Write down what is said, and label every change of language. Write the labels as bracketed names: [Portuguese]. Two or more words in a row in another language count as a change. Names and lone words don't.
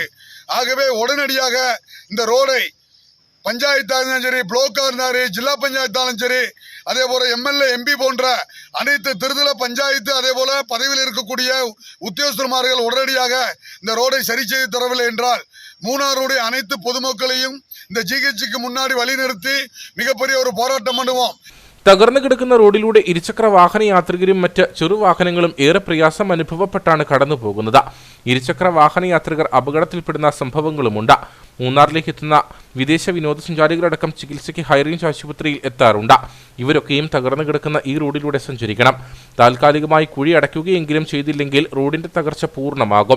[Tamil] ஆகவே உடனடியாக இந்த ரோடை பஞ்சாயத்தாக இருந்தாலும் சரி, பிளாக்காக இருந்தாலும், ஜில்லா பஞ்சாயத்தாலும் சரி, அதே போல எம்எல்ஏ, எம்பி போன்ற அனைத்து திருத்தல பஞ்சாயத்து, அதே போல பதவியில் இருக்கக்கூடிய உத்தியோகஸ்தர்மார்கள் உடனடியாக இந்த ரோடை சரி செய்து தரவில்லை என்றால் மூணாருடைய அனைத்து பொதுமக்களையும் இந்த ஜிஹெச்சுக்கு முன்னாடி வழிநிறுத்தி மிகப்பெரிய ஒரு போராட்டம் பண்ணுவோம். [Malayalam] തകർന്നു കിടക്കുന്ന റോഡിലൂടെ ഇരുചക്ര വാഹന യാത്രികരും മറ്റ് ചെറുവാഹനങ്ങളും ഏറെ പ്രയാസം അനുഭവപ്പെട്ടാണ് കടന്നു പോകുന്നത്. ഇരുചക്ര വാഹന യാത്രികർ അപകടത്തിൽപ്പെടുന്ന സംഭവങ്ങളുമുണ്ട്. മൂന്നാറിലേക്ക് എത്തുന്ന വിദേശ വിനോദസഞ്ചാരികളടക്കം ചികിത്സയ്ക്ക് ഹൈറേഞ്ച് ആശുപത്രിയിൽ എത്താറുണ്ട്. ഇവരൊക്കെയും തകർന്നു കിടക്കുന്ന ഈ റോഡിലൂടെ സഞ്ചരിക്കണം. താൽക്കാലികമായി കുഴി അടയ്ക്കുകയെങ്കിലും ചെയ്തില്ലെങ്കിൽ റോഡിന്റെ തകർച്ച പൂർണ്ണമാകും.